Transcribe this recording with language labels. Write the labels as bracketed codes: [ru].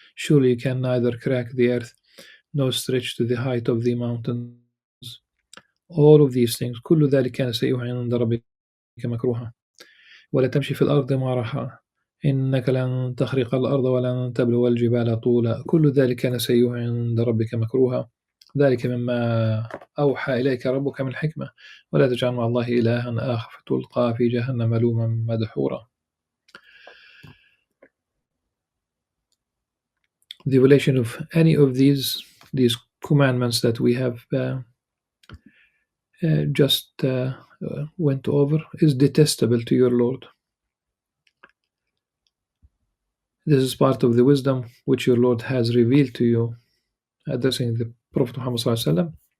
[en] Surely you can neither crack the earth nor stretch to the height of the mountains. All of these things, [ar] كل ذلك كان سيئه عند ربك مكروها ولا تمشي في الأرض مرحا إنك لن تخرق الأرض ولن تبلغ الجبال طولا كل ذلك كان سيئه عند ربك مكروها ذلك مما أوحى إليك ربك من الحكمة ولا تجعل مع الله إلها آخر فتلقى في جهنم ملوما مدحورا. [en] The violation of any of these commandments that we have just went over is detestable to your Lord. This is part of the wisdom which your Lord has revealed to you, addressing the Prophet Muhammad SAW.